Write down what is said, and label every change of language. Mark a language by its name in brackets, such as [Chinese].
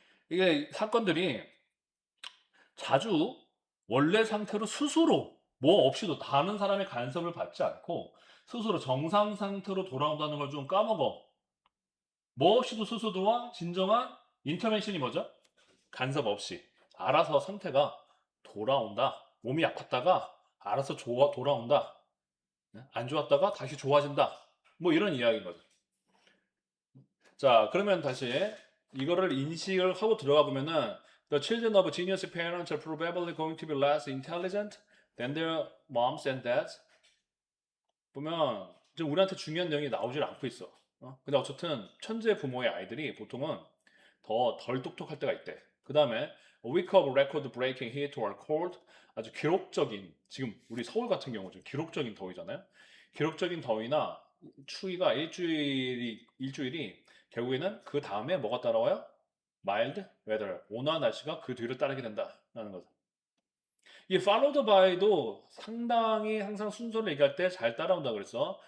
[Korean] 이게 사건들이 자주 원래 상태로 스스로 뭐 없이도 다른 사람의 간섭을 받지 않고 스스로 정상 상태로 돌아온다는 걸 좀 까먹어. 뭐 없이도 스스로와 진정한 인터벤션이 뭐죠? 간섭 없이 알아서 상태가 돌아온다. 몸이 아팠다가 알아서 돌아온다. 안 좋았다가 다시 좋아진다. 뭐 이런 이야기인 거죠. 자, 그러면 다시 이거를 인식을 하고 들어가 보면은 [English] The children of genius parents are probably going to be less intelligent than their moms and dads. [Korean] 보면 지금 우리한테 중요한 내용이 나오질 않고 있어. 근데 어쨌든 천재 부모의 아이들이 보통은 더 덜 똑똑할 때가 있대. 그 다음에 [English] A week of record breaking heat or cold. [Korean] 아주 기록적인, 지금 우리 서울 같은 경우 좀 기록적인 더위잖아요. 기록적인 더위나 추위가 일주일이 결국에는 그 다음에 뭐가 따라와요? mild weather, 온화한 날씨가 그 뒤를 따르게 된다라는 거죠. 이 followed by도 상당히 항상 순서를 얘기할 때 잘 따라온다 그랬어.